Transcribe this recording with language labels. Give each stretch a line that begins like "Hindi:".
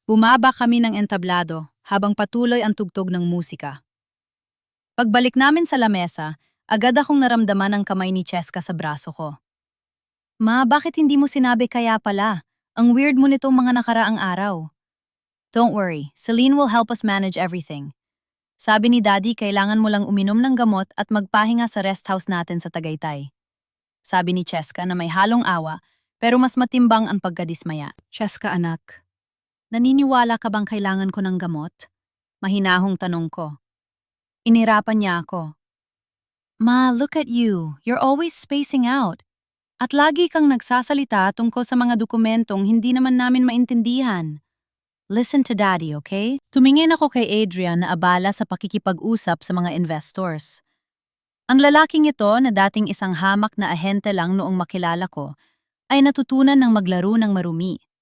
Filipino: Bumaba kami ng entablado habang patuloy ang tugtog ng musika. Pagbalik namin sa lamesa, agad akong naramdaman ang kamay ni Cheska sa braso ko. Ma, bakit hindi mo sinabi kaya pala? Ang weird mo nitong mga nakaraang araw.
English: Don't worry, Celine will help us manage everything.
Filipino: Sabi ni Daddy, kailangan mo lang uminom ng gamot at magpahinga sa rest house natin sa Tagaytay. Sabi ni Cheska na may halong awa, pero mas matimbang ang pagkadismaya. Cheska anak, naniniwala ka bang kailangan ko ng gamot? Mahinahong tanong ko. Inirapan niya ako.
English: Ma, look at you. You're always spacing out.
Filipino: At lagi kang nagsasalita tungkol sa mga dokumentong hindi naman namin maintindihan.
English: Listen to Daddy, okay?
Filipino: Tumingin ako kay Adrian na abala sa pakikipag-usap sa mga investors. Ang lalaking ito na dating isang hamak na ahente lang noong makilala ko, ay natutunan ng maglaro ng marumi.